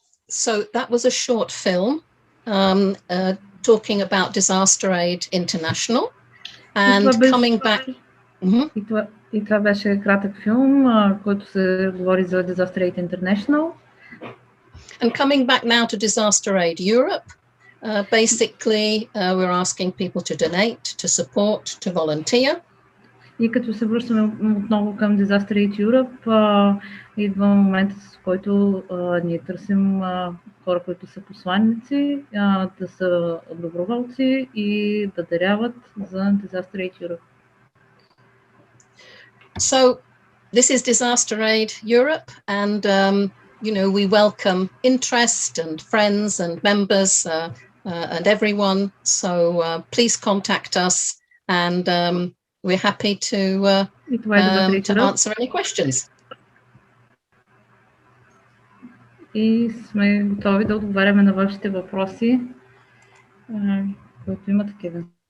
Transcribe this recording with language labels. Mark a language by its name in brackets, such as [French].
[English] So that was a short film talking about Disaster Aid International. And coming back... [Bulgarian] И това беше кратък филм, който се говори за Disaster Aid International. [English] And coming back now to Disaster Aid Europe, basically we're asking people to donate, to support, to volunteer. [Bulgarian] И като се връщаме отново към Disaster Aid Europe, идва момента, с който ние търсим хора, които са посланници, да са доброволци и да даряват за Disaster Aid Europe. [English] So this is Disaster Aid Europe, and we welcome interest and friends and members and everyone. So please contact us, and we're happy to answer any questions. [Bulgarian] И сме готови да отговаряме на вашите въпроси, които има такива.